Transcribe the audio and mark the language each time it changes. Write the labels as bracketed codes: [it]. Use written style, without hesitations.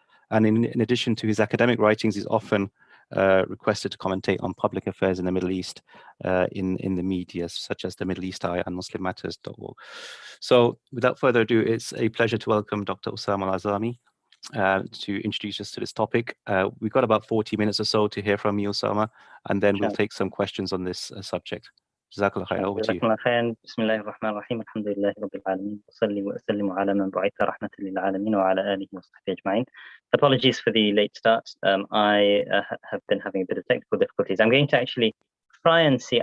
[en] And in addition to his academic writings, he's often requested to commentate on public affairs in the Middle East in the media, such as the Middle East Eye and MuslimMatters.org. So without further ado, it's a pleasure to welcome Dr. Osama Al-Azami to introduce us to this topic. We've got about 40 minutes or so to hear from you, Osama, and then we'll take some questions on this subject. Jazakallah khair. Over to you. [ar] بسم الله الرحمن الرحيم الحمد لله رب العالمين وصلي وأسلم على من بعث رحمة للعالمين وعلى آله وصحبه أجمعين. [en] Apologies for the late start. I have been having a bit of technical difficulties. I'm going to actually try and see.